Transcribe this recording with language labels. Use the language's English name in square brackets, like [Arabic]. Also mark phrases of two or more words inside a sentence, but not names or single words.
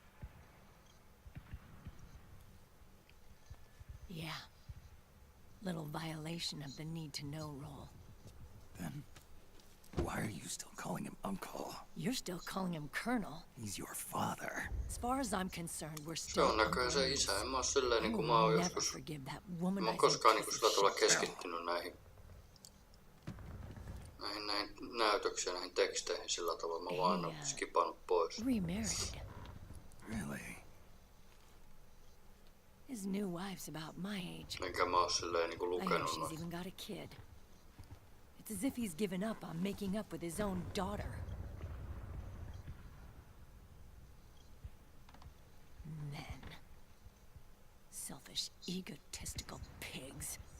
[English] Yeah. Little violation of the need-to-know rule. Then, why are you still calling him Uncle? You're still calling him Colonel. He's your father. As far as I'm concerned, we're [Finnish] Se [English] still [Finnish] on näköjään se [English] uncles. [Finnish] isä. En mä oo silleen [English] I [Finnish] niinku [English] will [Finnish] mä oon [English] never [Finnish] joskus... [English] forgive that [Finnish] Mä oon [English] womanizing [Finnish] koskaan niinku [English] piece [Finnish] sillä [English] of [Finnish] tavalla [English] shit. [Finnish] keskittynyt näihin näytöksiin ja näihin teksteihin sillä tavalla. Mä vaan oon skipannut pois. [English] Remarried. Really? His new wife's about my age. [Finnish] Enkä mä oo silleen niinku [English] I hear [Finnish] lukenut [English] she's [Finnish] noita. [English] even got a kid. It's as if he's given up on making up with his own daughter. Men. Selfish, egotistical pigs.